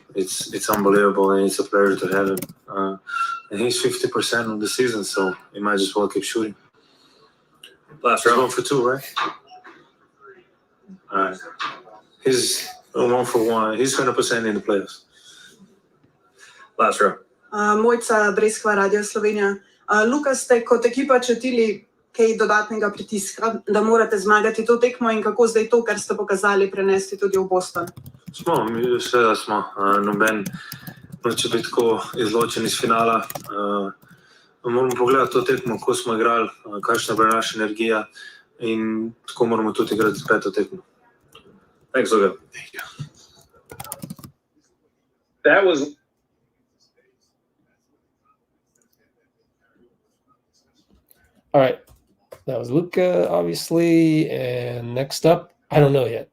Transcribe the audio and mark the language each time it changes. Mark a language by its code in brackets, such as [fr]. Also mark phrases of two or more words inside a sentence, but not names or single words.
[en] It's unbelievable, and it's a pleasure to have him. And he's 50% of the season, so he might as well keep shooting. Last round. 1 for 2, right? All right. He's 1 for 1. He's 100% in the playoffs. Last row. [sl] Mojca Breskva, Radio Slovenija. Luka, ste kot ekipa čutili kaj dodatnega pritiska, da morate zmagati to tekmo in kako zdaj to, kar ste pokazali, prenesti tudi v Boston? Smo, seveda smo. Noben noče biti tako izločen iz finala. Moramo pogledati to tekmo, ko smo igrali, kakšna je bila naša energija in tako moramo tudi igrati peto tekmo. [en] Thanks, Luka. Thank you. That was All right. That was Luka, obviously. And next up, I don't know yet.